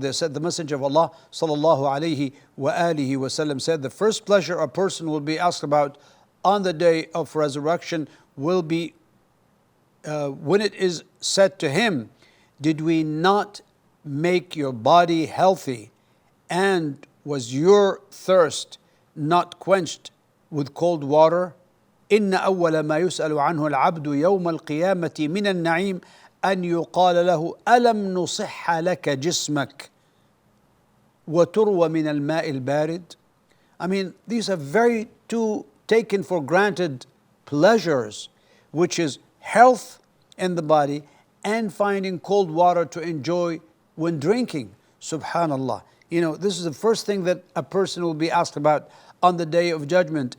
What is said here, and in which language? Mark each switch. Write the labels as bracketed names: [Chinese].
[English] They said the Messenger of Allah sallallahu alayhi wa alihi wasallam said, the first pleasure a person will be asked about on the day of resurrection will be when it is said to him, did we not make your body healthy, and was your thirst not quenched with cold water? [Arabic] إن أول ما يسأل عنه العبد يوم القيامة من النعيم أن يقال له ألم نصح لك جسمك وتروى من الماء البارد. [English] I mean, these are very two taken for granted pleasures, which is health in the body and finding cold water to enjoy when drinking. Subhanallah. You know, this is the first thing that a person will be asked about on the day of judgment.